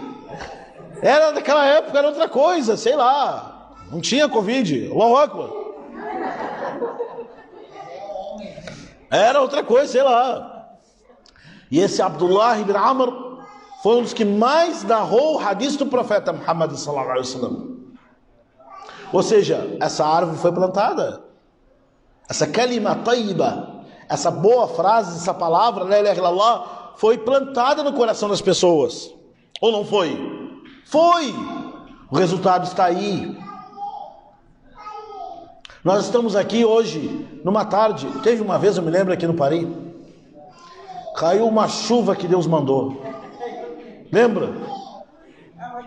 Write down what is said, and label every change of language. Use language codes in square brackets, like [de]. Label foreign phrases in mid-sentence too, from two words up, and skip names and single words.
[pt] Era daquela época, era outra coisa, sei lá. Não tinha Covid. [ar] الله أكبر. [pt] Era outra coisa, sei lá. E esse Abdullah ibn Amr foi um dos que mais narrou o hadith do profeta Muhammad [ar] صلى الله عليه وسلم. [pt] Ou seja, essa árvore foi plantada. Essa [ar] كلمة طيبة, [pt] essa boa frase, essa palavra, [ar] لا إله إلا الله, [pt] foi plantada no coração das pessoas. Ou não foi? Foi! O resultado está aí. Nós estamos aqui hoje, numa tarde, teve uma vez, eu me lembro aqui no Paris, caiu uma chuva que Deus mandou.